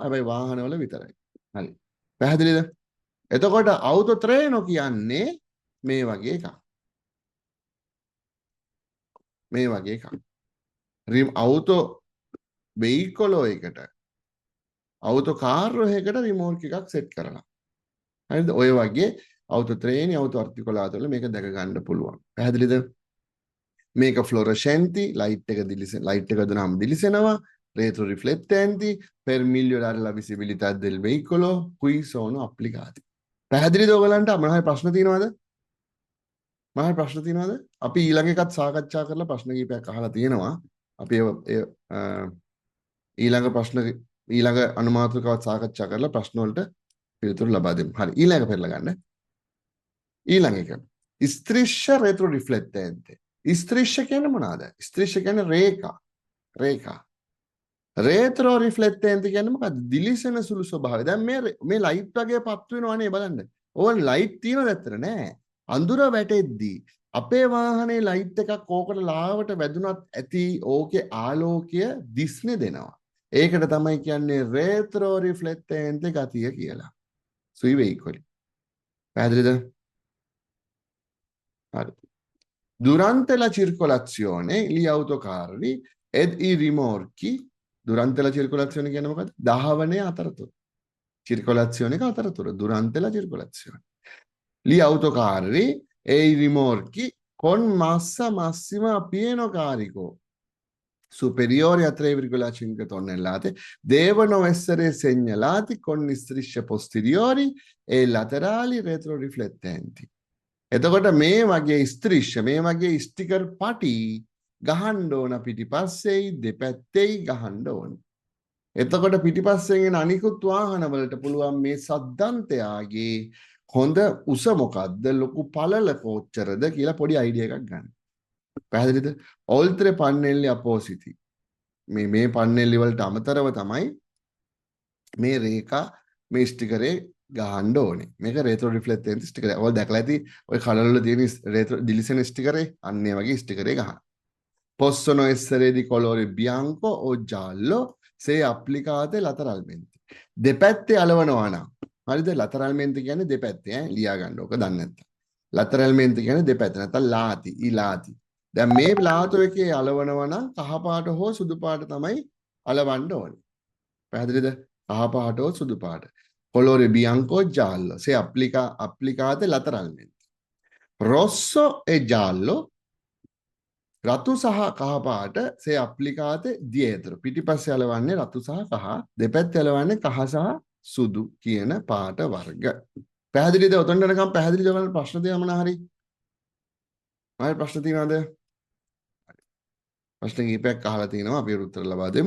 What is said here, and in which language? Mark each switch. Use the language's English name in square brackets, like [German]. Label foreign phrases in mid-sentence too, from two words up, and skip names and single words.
[Sinhala] හැබැයි වාහනවල විතරයි. හරි. පැහැදිලිද? එතකොට [Italian] auto treno [Sinhala] කියන්නේ මේ වගේ එකක්. මේ වගේ එකක්. [Italian] auto veicolo [Sinhala] එකට [Italian] auto car [Sinhala] එකකට රිමෝට් එකක් සෙට් කරලා. හරිද? ඔය වගේ [Italian] auto treni, auto articolato [Sinhala] වල මේක දැක ගන්න පුළුවන්. පැහැදිලිද? මේක fluorescenti, light එක දුනාම දිලිසෙනවා. [Italian] Retro riflettenti per migliorare la visibilità del veicolo qui sono applicati. [Sinhala] පැහැදිලිද ඔයගලන්ට? මොනවයි ප්‍රශ්න තියෙනවද? මම ප්‍රශ්න තියෙනවද? අපි ඊළඟ එකත් සාකච්ඡා කරලා ප්‍රශ්න කිහිපයක් අහලා තියෙනවා. අපි ඊළඟ අනුමාතෘකාවත් සාකච්ඡා කරලා ප්‍රශ්න වලට පිළිතුරු ලබා දෙමු. හරි. ඊළඟ පෙරලා ගන්න. ඊළඟ එක. [Italian] striscia retroriflettente. [Sinhala] striscia කියන්නේ මොනවාද? striscia කියන්නේ රේඛා. [Italian] retro riflettente [Sinhala] කියන්නේ මොකද්ද? දිලිසෙන සුළු ස්වභාවය. දැන් මේ ලයිට් වගේ පත් වෙනවනේ බලන්න. ඕන ලයිට් තියෙනවද ඇත්තට නෑ. අඳුර වැටෙද්දී අපේ වාහනේ ලයිට් එකක් ඕකට ලාවට වැදුනත් ඇති ඕකේ ආලෝකය දිස්නේ දෙනවා. ඒකට තමයි කියන්නේ [Italian] retro riflettente [Sinhala] ගතිය කියලා. [Italian] sui veicoli. [Sinhala] පැහැදිලිද? හරි. [Italian] Durante la circolazione gli autocarri ed i rimorchi durante la circolazione [Sinhala] කියන්නේ මොකද්ද? දහවනේ අතරතුර. circolazione එක අතරතුර. [Italian] durante la circolazione. Gli autocarri e i rimorchi con massa massima a pieno carico superiore a 3,5 tonnellate devono essere segnalati con strisce posteriori e laterali retroriflettenti. [Sinhala] එතකොට මේ වගේ strisce මේ වගේ sticker පටි ගහන්න ඕන පිටිපස්සෙයි දෙපැත්තෙයි ගහන්න ඕන. එතකොට පිටිපස්සෙන් එන අනිකුත් වාහන වලට පුළුවන් මේ සද්දන්තයාගේ හොඳ උස මොකද්ද ලොකු පළල කොච්චරද කියලා පොඩි අයිඩියා එකක් ගන්න. පැහැදිලිද? [Italian] oltre pannelli appositi. [Sinhala] මේ පන්නෙල්ලි වලට අමතරව තමයි මේ රේඛා මේ ස්ටිකරේ ගහන්න ඕනේ. මේක [Italian] retro riflettente [Sinhala] ස්ටිකර්. ඔයාලා දැකලා ඇති ඔය කලර් වල තියෙන රේට්‍රෝ දිලිසෙන ස්ටිකරේ අන්න ඒ වගේ ස්ටිකරේ ගහන්න. [Italian] Possono essere di colore bianco o giallo se applicate lateralmente. [Sinhala] දෙපැත්තේ අලවනවා නම් හරිද? lateralmente කියන්නේ දෙපැත්තේ ලියා ගන්න ඕක දන්නේ නැත්නම්. lateralmente කියන්නේ දෙපැත්ත නැත්නම් ලාති ඉලාති. දැන් මේ ප්ලාටෝ එකේ අලවනවා නම් කහ පාට හෝ සුදු පාට තමයි අලවන්න ඕනේ. පැහැදිලිද? කහ පාට හෝ සුදු පාට. [Italian] Colore bianco o giallo se applicate lateralmente. Rosso e giallo [Sinhala] රතු සහ කහ පාට [Italian] se applicate dietro. [Sinhala] පිටිපස්සේ අලවන්නේ රතු සහ කහ. දෙපැත්තේ අලවන්නේ කහ සහ සුදු කියන පාට වර්ග. පැහැදිලිද? ඔතනට යනකම් පැහැදිලිද? ඔයාලට ප්‍රශ්න තියෙනව මොනවා හරි? ආයෙ ප්‍රශ්න තියෙනවද? ප්‍රශ්න කීපයක් අහලා තිනවා අපි උත්තර ලබා දෙමු.